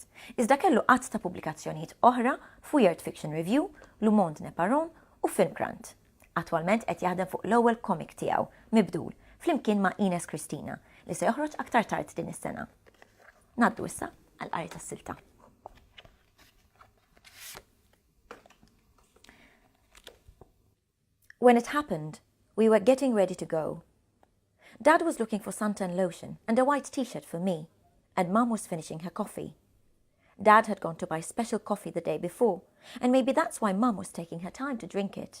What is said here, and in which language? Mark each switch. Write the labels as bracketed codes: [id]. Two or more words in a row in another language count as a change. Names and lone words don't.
[mt] Iżda kellu qatt ta' pubblikazzjonijiet oħra f'Weird Fiction Review, Le Monde Neparon u Film Grant. Attwalment qed jaħdem fuq l-ewwel comic tiegħu, Mibdul, flimkien ma' Ines Kristina, li se joħroġ aktar tard din is-sena. Ngħaddu issa għal qari tas-silta. [en] When it happened, we were getting ready to go. Dad was looking for suntan lotion and a white t-shirt for me, and Mum was finishing her coffee. Dad had gone to buy special coffee the day before, and maybe that's why Mum was taking her time to drink it.